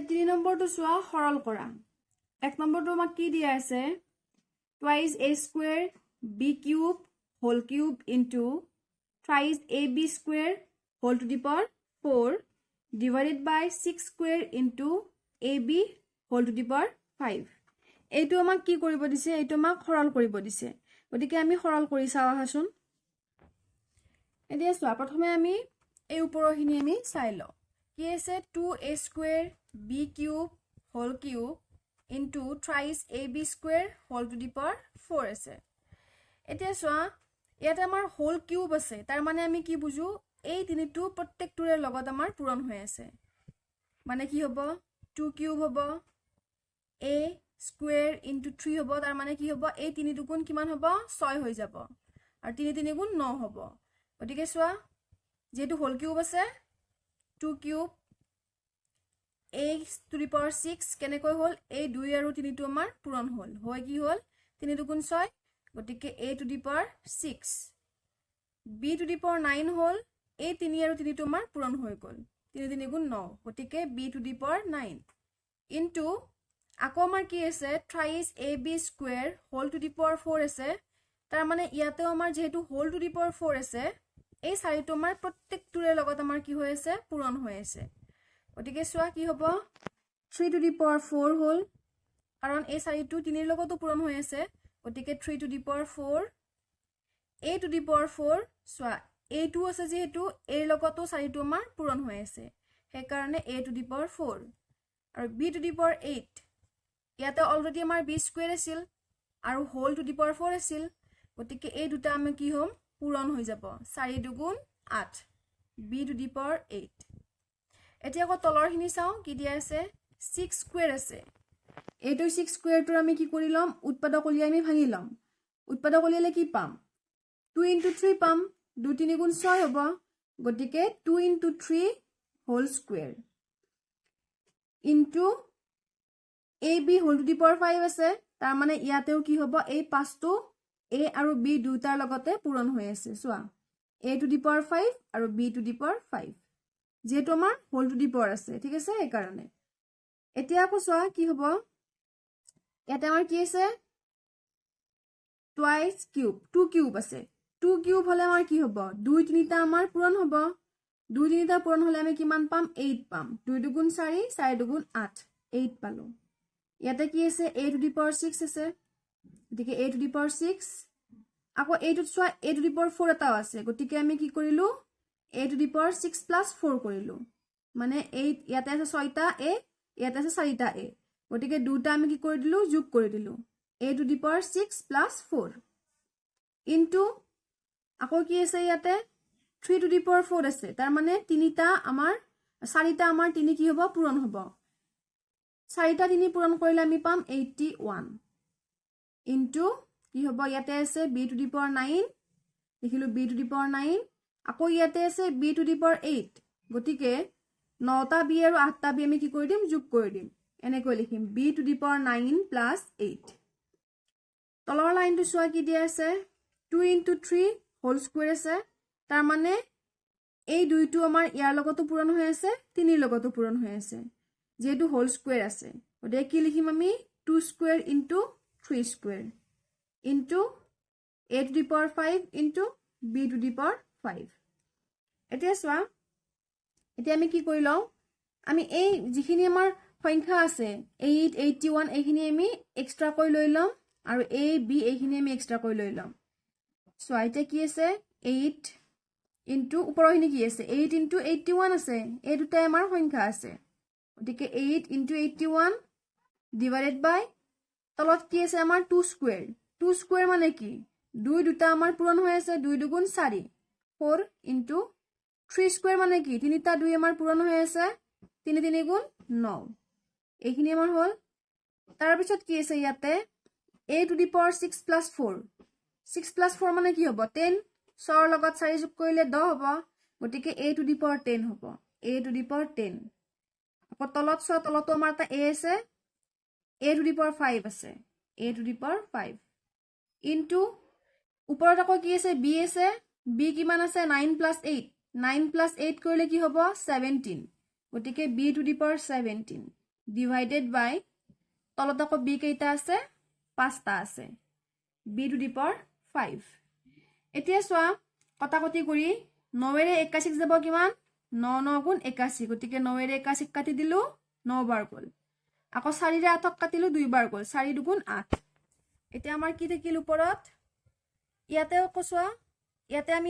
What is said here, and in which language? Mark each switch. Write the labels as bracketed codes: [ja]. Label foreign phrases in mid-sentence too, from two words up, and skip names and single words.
[as] 3 নম্বৰটো চোৱা সৰল কৰা 1 নম্বৰটো আমাক কি দিয়া আছে [en] twice a square b cube whole cube into thrice ab square whole to the power 4 divided by 6 square into ab whole to the power 5 [as] এইটো আমাক কি কৰিব দিছে এইটো আমাক সৰল কৰিব দিছে গতিকে আমি সৰল কৰি চাও আহাচোন এতিয়া চোৱা প্ৰথমে আমি এই ওপৰখিনি আমি চাই লও কি আছে [en] 2a square b cube whole cube into thrice ab square whole to the power 4 [as] আছে এতিয়া চোৱা ইয়াতে আমাৰ [en] whole cube [as] আছে তাৰ মানে আমি কি বুজো এই তিনিটো প্ৰত্যেকটোৰে লগত আমাৰ পূৰণ হৈ আছে মানে কি হ'ব 2 cube হ'ব [en] a square into [as] 3 হ'ব তাৰ মানে কি হ'ব এই তিনি দুগুণ কিমান হ'ব 6 হৈ যাব আৰু 3 3 গুণ 9 হ'ব গতিকে চোৱা যেটো [en] whole cube [as] আছে [en] 2 cube a to the power 6 [as] কেনেকৈ হল এই 2 আৰু 3 টো আমাৰ পূৰণ হল হয় কি হল 3 দুগুণ 6 গতিকে [en] a to the power 6 b to the power 9 [as] হল এই 3 আৰু 3 টো আমাৰ পূৰণ হৈ গল 3 3 গুণ 9 গতিকে [en] b to the power 9 into [as] আকৌ আমাৰ কি আছে [en] thrice ab square whole to the power 4 [as] আছে তাৰ মানে ইয়াতেও আমাৰ যেহেতু [en] whole to the power 4 [as] আছে এই চাৰিটো আমাৰ প্ৰত্যেকটোৰে লগত আমাৰ কি হৈ আছে পূৰণ হৈ আছে গতিকে চোৱা কি হ'ব [en] 3 to the power 4 [as] হল কাৰণ এই চাৰিটো 3 ৰ লগতো পূৰণ হৈ আছে গতিকে [en] 3 to the power 4 a to [as] the power 4 চোৱা a2 আছে যেহেতু a লগতো চাৰিটো আমাৰ পূৰণ হৈ আছে সেই কাৰণে a to [en] the power 4 [as] আৰু [en] b to the power 8 [as] ইয়াতে অলৰেডি আমাৰ b স্কয়াৰ আছিল আৰু [en] whole to the power 4 [as] আছিল গতিকে এই দুটা আমি কি হ'ম পূৰণ হৈ যাব 4 দুগুণ 8 [en] b to the power 8 [as] এতিয়া আকৌ তলৰখিনি চাও কি দিয়া আছে 6 স্কয়াৰ আছে এইটো 6 স্কয়াৰটো আমি কি কৰি লম উৎপাদক উলিয়াই আমি ভাঙি লম উৎপাদক উলিয়ালে কি পাম 2 into 3 পাম 2 3 গুণ 6 হ'ব গতিকে 2 into 3 [en] whole square into ab whole to the power 5 [as] আছে তাৰ মানে ইয়াতেও কি হ'ব এই পাঁচটো a আৰু b দুটাৰ লগতে পূৰণ হৈ আছে চোৱা [en] a to the power 5 [as] আৰু [en] b to the power 5 [as] যেটো আমাৰ [en] whole to the power [as] আছে ঠিক আছে এই কাৰণে এতিয়া আকৌ চোৱা কি হ'ব ইয়াতে আমাৰ কি আছে [en] twice cube [as] 2 cube আছে 2 cube হলে আমাৰ কি হ'ব 2 3টা আমাৰ পূৰণ হ'ব 2 3টা পূৰণ হলে আমি কিমান পাম 8 পাম 2 দুগুণ 4 4 দুগুণ 8 8 পালো ইয়াতে কি আছে [en] a to the power 6 [as] আছে গতিকে [en] a to the power 6 [as] আকৌ [en] a to [as] চোৱা [en] a to the power 4 [as] এটাও আছে গতিকে আমি কি কৰিলো [en] a to the power 6 plus 4 [as] কৰিলো মানে 8 ইয়াতে আছে 6টা a ইয়াতে আছে 4টা a গতিকে দুটা আমি কি কৰি দিলো যোগ কৰি দিলো [en] a to the power 6 plus 4 into [as] আকৌ কি আছে ইয়াতে [en] 3 to the power 4 [as] আছে তাৰ মানে তিনিটা আমাৰ 4টা আমাৰ তিনি কি হ'ব পূৰণ হ'ব 4টা তিনি পূৰণ কৰিলে আমি পাম 81 into কি হ'ব ইয়াতে আছে [en] b to the power 9 [as] লিখিলো [en] b to the power 9 [as] আকৌ ইয়াতে আছে [en] b to the power 8 [as] গতিকে 9টা b আৰু 8টা b আমি কি কৰি দিম যোগ কৰি দিম এনেকৈ লিখিম [en] b to the power 9 plus 8 [as] তলৰ লাইনটো চোৱা কি দিয়া আছে 2 into 3 [en] whole square [as] আছে তাৰ মানে এই দুইটো আমাৰ ইয়াৰ লগতো পূৰণ হৈ আছে তিনিৰ লগতো পূৰণ হৈ আছে যেটো [en] whole square [as] আছে গতিকে কি লিখিম আমি [en] 2 square into 3 square into a to the power 5 into b to the power 5 [as] এতিয়া চোৱা এতিয়া আমি কি কৰি লও আমি এই যিখিনি আমাৰ সংখ্যা আছে 8 81 এইখিনি আমি এক্সট্ৰা কৰি লৈ লম আৰু a b এইখিনি আমি এক্সট্ৰা কৰি লৈ লম চোৱা এতিয়া কি আছে 8 into ওপৰখিনি কি আছে 8 into 81 আছে এই দুটা আমাৰ সংখ্যা আছে গতিকে [en] 8 into 81 divided by [as] তলত কি আছে আমাৰ 2 স্কয়াৰ 2 স্কয়াৰ মানে কি 2 দুটা আমাৰ পূৰণ হৈ আছে 2 দুগুণ 4 4 [en] into 3 square [as] মানে কি তিনিটা 2 আমাৰ পূৰণ হৈ আছে 3 3 গুণ 9 এইখিনি আমাৰ হল তাৰ পিছত কি আছে ইয়াতে [en] a to the power 6 plus 4 [as] 6 plus 4 মানে কি হ'ব 10 6 ৰ লগত 4 যোগ কৰিলে 10 হ'ব গতিকে [en] a to the power 10 [as] হ'ব [en] a to the power 10 [as] আকৌ তলত চোৱা তলতো আমাৰ এটা a আছে [en] a to the power 5 [as] আছে [en] a to the power 5 into [as] ওপৰত আকৌ কি আছে b আছে b কিমান আছে 9 plus 8 9 plus 8 কৰিলে কি হ'ব 17 গতিকে [en] b to the power 17 divided by [as] তলত আকৌ b কেইটা আছে 5টা আছে [en] b to the power 5 [as] এতিয়া চোৱা কটাকটি কৰি 9 ৰে 81 যাব কিমান 9 9 গুণ 81 গতিকে 9 ৰে 81 কাটি দিলো 9 বাৰ গ'ল আকৌ 4 ৰে 8 কাটিলো 2 বাৰ গ'ল 4 দুগুণ 8 এতিয়া আমাৰ কি থাকিল ওপৰত ইয়াতে কোৱা ইয়াতে আমি